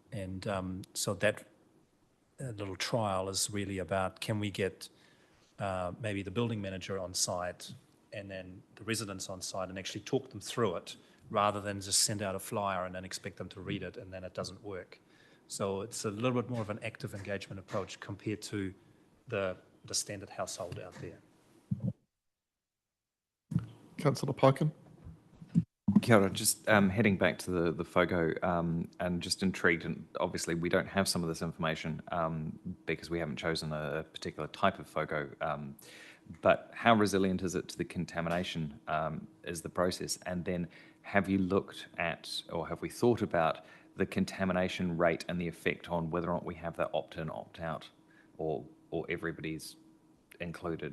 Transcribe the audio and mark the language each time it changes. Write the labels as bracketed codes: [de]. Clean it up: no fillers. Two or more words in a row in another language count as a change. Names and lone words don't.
[en] And so that little trial is really about, can we get maybe the building manager on site and then the residents on site and actually talk them through it, rather than just send out a flyer and then expect them to read it and then it doesn't work. So it's a little bit more of an active engagement approach compared to the standard household out there. Councillor Parkin. [mi] Kia ora, [en] just heading back to the FOGO and just intrigued, and obviously we don't have some of this information because we haven't chosen a particular type of FOGO, but how resilient is it to the contamination is the process? And then have you looked at, or have we thought about the contamination rate and the effect on whether or not we have that opt-in, opt-out, or everybody's included?